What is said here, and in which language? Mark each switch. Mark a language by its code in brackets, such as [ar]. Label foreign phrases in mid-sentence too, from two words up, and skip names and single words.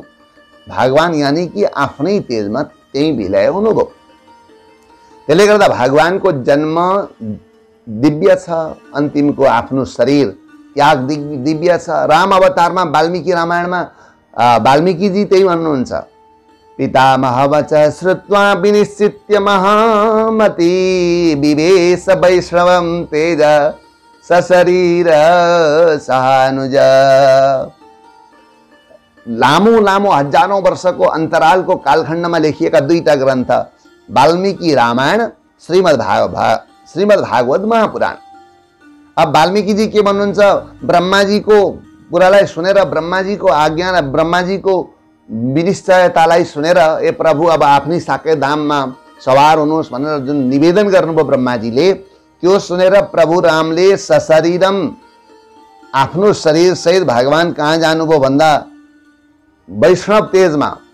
[ne] भगवान यानी कि आफ्नै तेजमा त्यही विलय हुनुभयो। त्यसले गर्दा भगवानको जन्म दिव्य छ, अन्तिमको आफ्नो शरीर त्याग दिव्य छ। राम अवतारमा वाल्मीकि रामायणमा वाल्मीकिजी त्यही भन्नुहुन्छ, [sa] पितामह वच श्रुत्वा विनिश्चित्य महामति विवेश वैष्णवं तेज सशरीर सहानुज। [ne] लामो लामो हजारौं वर्षको अन्तरालको कालखण्डमा लेखिएका दुईटा ग्रन्थ, वाल्मीकि रामायण, श्रीमद् भागवत महापुराण। अब वाल्मीकिजी के भन्नुहुन्छ, ब्रह्माजीको कुरालाई सुनेर, ब्रह्माजीको आज्ञा, ब्रह्माजीको विनिश्चयतालाई सुनेर, ए प्रभु अब आफ्नै साकेत धाममा सवार हुनुहोस् भनेर जुन निवेदन गर्नुभयो ब्रह्माजीले, त्यो सुनेर प्रभु रामले सशरीरम, आफ्नो शरीर सहित भगवान कहाँ जानुभयो भन्दा वैष्णव तेजमा।